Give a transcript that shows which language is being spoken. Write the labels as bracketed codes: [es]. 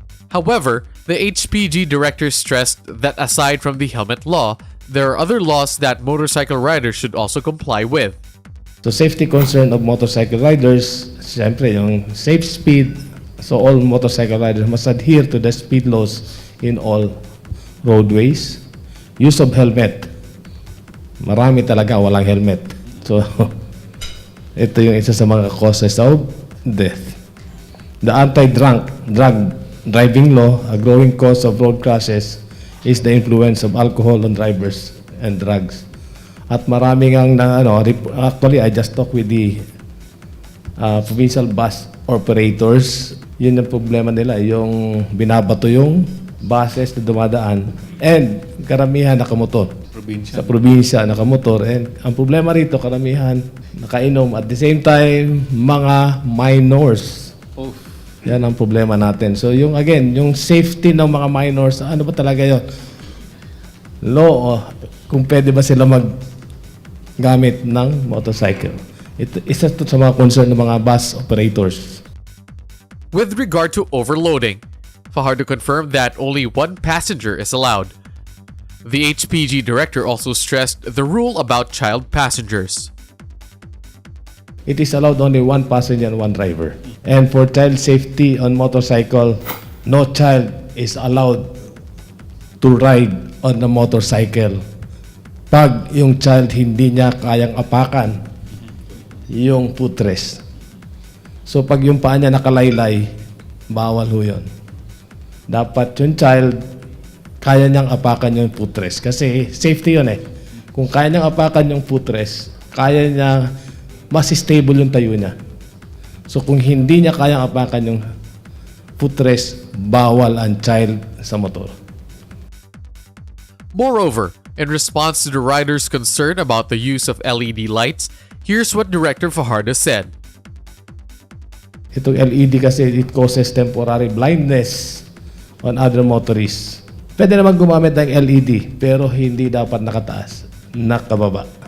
[en] However, the HPG director stressed that aside from the helmet law, there are other laws that motorcycle riders should also comply with. So safety concern of motorcycle riders, [tl] siyempre yung [en] safe speed, so all motorcycle riders must adhere to the speed laws in all roadways. Use of helmet. [tl] Marami talaga walang helmet. So ito yung isa sa mga [en] causes of death. The anti-drug driving law, a growing cause of road crashes, is the influence of alcohol on drivers and drugs. [tl] At maraming ang [en] actually I just talked with the provincial bus operators. [tl] Yun yung problema nila, yung binabato yung buses na dumadaan [en] and [tl] karamihan nakamotor. Sa probinsya nakamotor, and ang problema rito karamihan nakainom, [en] at the same time [tl] mga minors. Yan ang problema natin. So yung again, yung safety ng mga minors, ano ba talaga yun? Law, kung pwede ba sila maggamit ng motorcycle. Isa to sa mga concern ng mga bus operators. [en] With regard to overloading, Fajardo confirmed that only one passenger is allowed. The HPG director also stressed the rule about child passengers. It is allowed only one passenger and one driver. And for child safety on motorcycle, no child is allowed to ride on the motorcycle. [tl] Pag yung child hindi niya kayang apakan yung footrest. So pag yung paa niya nakalaylay, bawal ho yun. Dapat yung child, kaya niyang apakan yung footrest. Kasi safety yun eh. Kung kaya niyang apakan yung footrest, kaya niya, mas stable yung tayo niya. So kung hindi niya kayang apakan yung footrest, bawal ang child sa motor. [en] Moreover, in response to the riders' concern about the use of LED lights, here's what Director Fajardo said. [tl] Itong LED kasi, [en] it causes temporary blindness on other motorists. [tl] Pwede naman gumamit ng LED, pero hindi dapat nakataas, nakababa.